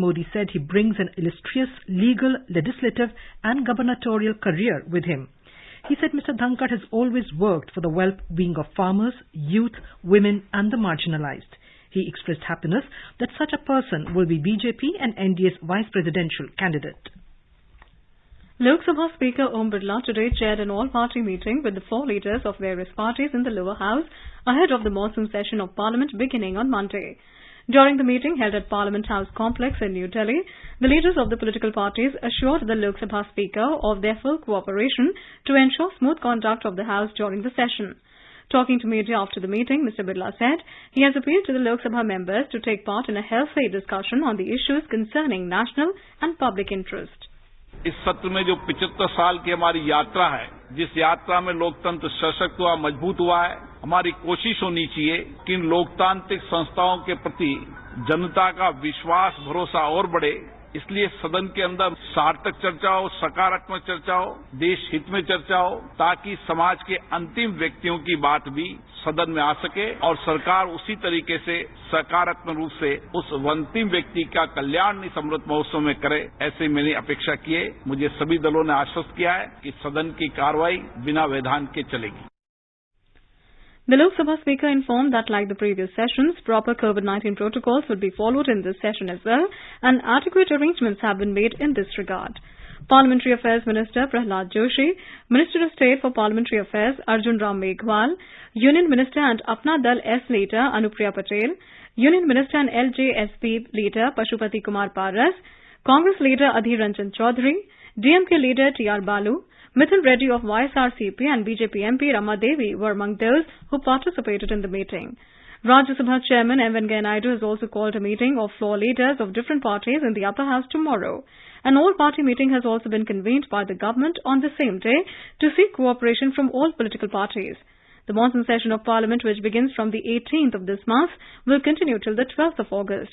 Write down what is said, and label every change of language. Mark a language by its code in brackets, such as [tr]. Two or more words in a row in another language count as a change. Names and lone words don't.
[en] Modi said he brings an illustrious legal, legislative and gubernatorial career with him. He said Mr. Dhankar has always worked for the well-being of farmers, youth, women and the marginalized. He expressed happiness that such a person will be BJP and NDA's vice presidential candidate. Lok Sabha Speaker Om Birla today chaired an all-party meeting with the 4 leaders of various parties in the lower house ahead of the monsoon session of Parliament beginning on Monday. During the meeting held at Parliament House Complex in New Delhi, the leaders of the political parties assured the Lok Sabha Speaker of their full cooperation to ensure smooth conduct of the House during the session. Talking to media after the meeting, Mr. Birla said he has appealed to the Lok Sabha members to take part in a healthy discussion on the issues concerning national and public interest. [hi] इस सत्र में जो 75 साल की हमारी यात्रा है, जिस यात्रा में लोकतंत्र सशक्त हुआ, मजबूत हुआ है, हमारी कोशिश होनी चाहिए कि इन लोकतांत्रिक संस्थाओं के प्रति जनता का विश्वास, भरोसा और बढ़े. इसलिए सदन के अंदर सार्थक चर्चा हो, सकारात्मक चर्चा हो, देश हित में चर्चा हो, ताकि समाज के अंतिम व्यक्तियों की बात भी सदन में आ सके और सरकार उसी तरीके से सकारात्मक रूप से उस अंतिम व्यक्ति का कल्याण इस अमृत महोत्सव में करे, ऐसे मैंने अपेक्षा की है. मुझे सभी दलों ने आश्वस्त किया है कि सदन की कार्रवाई बिना व्यवधान के चलेगी. [en] The Lok Sabha Speaker informed that like the previous sessions, proper COVID-19 protocols would be followed in this session as well and adequate arrangements have been made in this regard. Parliamentary Affairs Minister Prahlad Joshi, Minister of State for Parliamentary Affairs Arjun Ram Meghwal, Union Minister and Apna Dal S leader Anupriya Patel, Union Minister and LJSP leader Pashupati Kumar Paras, Congress leader Adhir Ranjan Chaudhary, DMK leader T.R. Balu, Mithun Reddy of YSRCP and BJP MP Rama Devi were among those who participated in the meeting. Rajya Sabha Chairman M. Venkaiah Naidu has also called a meeting of floor leaders of different parties in the upper house tomorrow. An all-party meeting has also been convened by the government on the same day to seek cooperation from all political parties. The monsoon session of Parliament, which begins from the 18th of this month, will continue till the 12th of August.